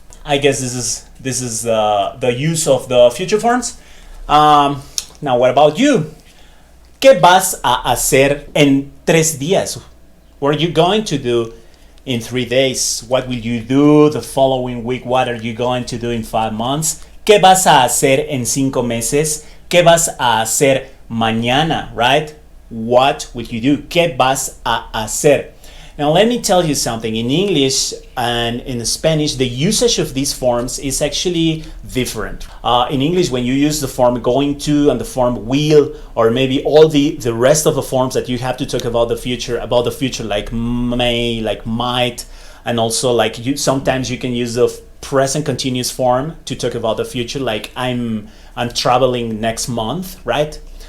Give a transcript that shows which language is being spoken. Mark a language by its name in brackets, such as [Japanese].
[English] I guess this is the use of the future forms. Now what about you? [Spanish] ¿Qué vas a hacer en 3 días? [English] What are you going to do in 3 days? What will you do the following week? What are you going to do in 5 months? [Spanish] ¿Qué vas a hacer en 5 meses? ¿Qué vas a hacer mañana, [English] right? What will you do? [Spanish] ¿Qué vas a hacer? [English] Now let me tell you something. In English and in Spanish, the usage of these forms is actually different. In English, when you use the form going to and the form will, or maybe all the rest of the forms that you have to talk about the future, like may, like might, and also like sometimes you can use the present continuous form to talk about the future, like I'm traveling next month, right?